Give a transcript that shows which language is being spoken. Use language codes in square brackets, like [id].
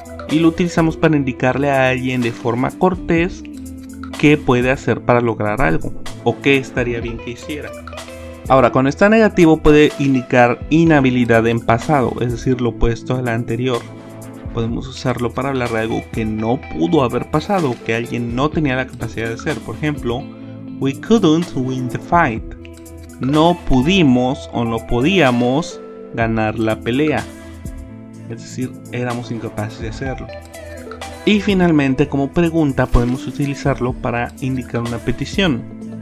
[es] Y lo utilizamos para indicarle a alguien de forma cortés qué puede hacer para lograr algo, o qué estaría bien que hiciera. Ahora, cuando está negativo puede indicar inhabilidad en pasado, es decir, lo opuesto a la anterior. Podemos usarlo para hablar de algo que no pudo haber pasado, que alguien no tenía la capacidad de hacer. Por ejemplo, [en] we couldn't win the fight. [es] No pudimos o no podíamos ganar la pelea. Es decir, éramos incapaces de hacerlo. Y finalmente, como pregunta, podemos utilizarlo para indicar una petición.